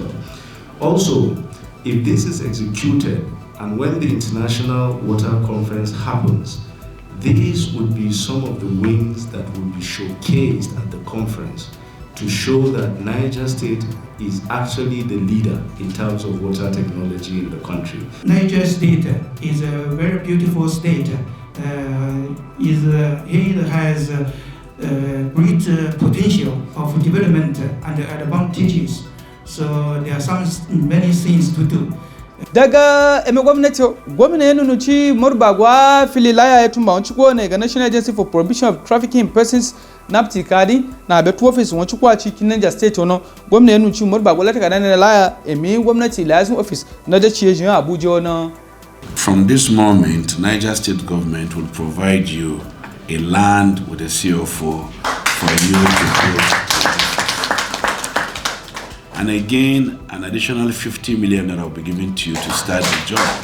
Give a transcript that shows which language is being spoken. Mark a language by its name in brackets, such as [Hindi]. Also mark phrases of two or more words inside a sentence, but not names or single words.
[English] Also, if this is executed and when the International Water Conference happens, these would be some of the wings that will be showcased at the conference to show that Niger State is actually the leader in terms of water technology in the country. Niger State is a very beautiful state. It has great potential of development and advantages. So there are many things to do. [Nupe-Nupe-Tako] Daga Emi Gominati, gwamna ya nunuci Murbago fililaya ya tumba wanchukwo ne ga National Agency for Prohibition of Trafficking in Persons NAPTI kadi na betu office wanchukwo chi Niger State ono gwamna ya nunuci Murbago lati kada ne laya Emi Gominati [English] liaison office [Nupe-Nupe-Tako] na da chiye jin Abuja ono. [English] From this moment, Niger State Government will provide you a land with a CO4 for you to build. And again, an additional 50 million that will be given to you to start the job.